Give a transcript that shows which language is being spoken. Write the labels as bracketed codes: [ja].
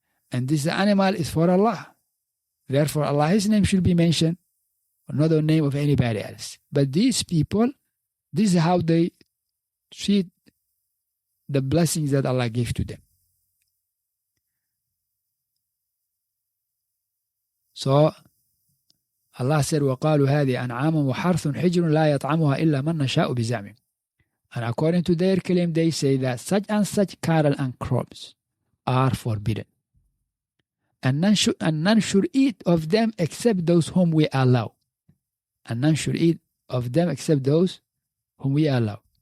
[en] And this animal is for Allah. Therefore, Allah, His name should be mentioned, not the name of anybody else. But these people, this is how they treat the blessings that Allah gave to them. [ar] So Allah said, وَقَالُوا هَذِي أَنْعَامٌ وَحَرْثٌ حِجْرٌ لَا يَطْعَمُهَا إِلَّا مَنْ نَشَاءُ بِزَعْمِهِمْ. [en] And according to their claim, they say that such and such cattle and crops are forbidden. And none should eat of them except those whom we allow. And none should eat of them except those whom we allow.